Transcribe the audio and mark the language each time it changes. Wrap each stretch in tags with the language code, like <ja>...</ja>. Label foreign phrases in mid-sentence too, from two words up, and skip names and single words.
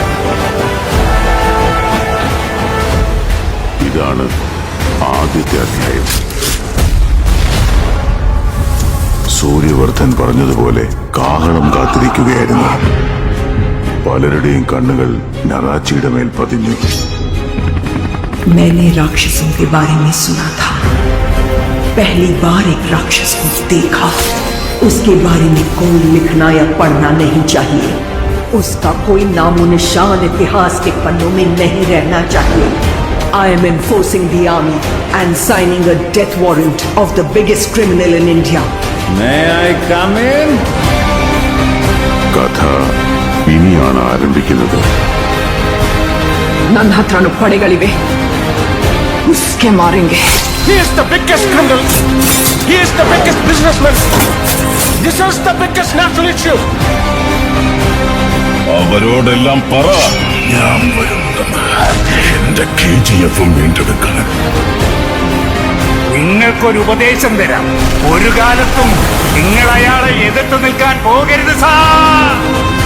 <ml>ഇതാണ് ആദ്യത്തെ അധ്യായം. സൂര്യവർദ്ധൻ പറഞ്ഞതുപോലെ കാഹളം കാത്തിരിക്കുകയായിരുന്നു. പലരുടെയും കണ്ണുകൾ നറാച്ചിയുടെ മേൽ പതിഞ്ഞു.</ml> <hi>मैंने राक्षसों के बारे में सुना था. पहली बार एक राक्षस को देखा. उसके बारे में कोई लिखना या पढ़ना नहीं चाहिए. उसका कोई नामो निशान इतिहास के पन्नों में नहीं रहना चाहिए.</hi> <en>I am enforcing the army and signing a death warrant of the biggest criminal in India. May I come in?</en> <ml>കഥ ഇനിയാണ് ആരംഭിക്കുന്നത്.</ml> <kn>ನನ್ನ ಹತ್ರನೂ ಪಡೆಗಳಿವೆ.</kn> <hi>उसके मारेंगे.</hi> <en>He is the biggest criminal. He is the biggest businessman. This is the biggest national issue.</en> <ml>അവരോടെല്ലാം പറ, ഞാൻ വരുന്നത് എന്റെ KGF വീണ്ടെടുക്കാൻ. നിങ്ങൾക്കൊരു ഉപദേശം തരാം. ഒരു കാലത്തും നിങ്ങൾ അയാളെ എതിർത്ത് നിൽക്കാൻ പോകരുത് സാർ.</ml>